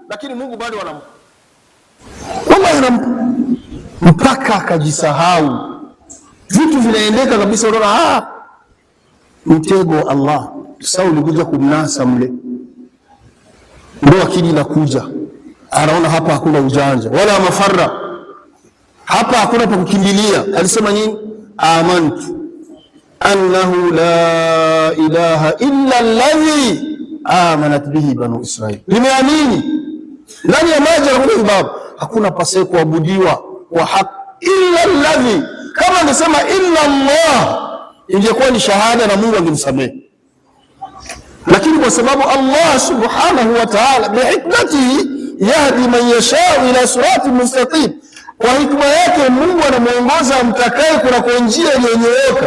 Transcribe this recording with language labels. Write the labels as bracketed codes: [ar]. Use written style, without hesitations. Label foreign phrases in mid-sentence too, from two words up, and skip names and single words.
[sw] Lakini Mungu bado anampa mpaka akajisahau, vitu vinaendeka kabisa. Unaona mtego Allah. Sasa ulikuja kumnasa mle, ndio akili inakuja, anaona hapa hakuna ujanja wala mafarra, hapa hakuna pa kukimbilia. Alisema nini? [ar] آمنت أنه لا إله إلا الذي آمنت به بنو إسرائيل. [sw] Nimeamini ndani ya maji hakuna sababu, hakuna pasaye kuabudiwa kwa haki [ar] إلا الذي. [sw] Kama angesema [ar] إلا الله [sw] ingekuwa ni shahada na Mungu angemsamehe, lakini kwa sababu [ar] الله سبحانه وتعالى بحكمته يهدي من يشاء إلى صراط مستقيم, [sw] kwa hikma yake Mungu anamuongoza mtakaye kuna njia iliyonyooka.